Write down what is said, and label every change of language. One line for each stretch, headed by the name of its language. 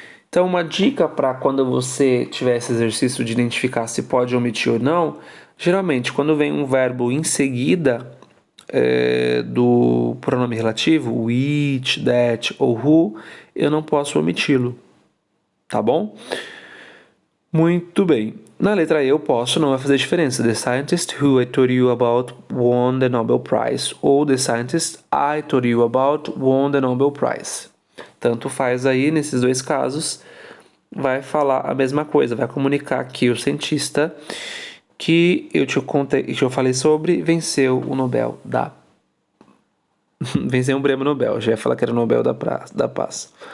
Portuguese: Então, uma dica para quando você tiver esse exercício de identificar se pode omitir ou não, geralmente, quando vem um verbo em seguida do pronome relativo, which, that ou who, eu não posso omiti-lo, tá bom? Muito bem. Na letra E eu posso, não vai fazer diferença.
English: The scientist who I told you about won the Nobel Prize.
Portuguese: Ou
English: the scientist I told you about won the Nobel Prize.
Portuguese: Tanto faz aí, nesses dois casos, vai falar a mesma coisa. Vai comunicar que o cientista que eu te contei, que eu falei sobre, venceu o Nobel da... venceu um prêmio Nobel. Já ia falar que era o Nobel da Paz.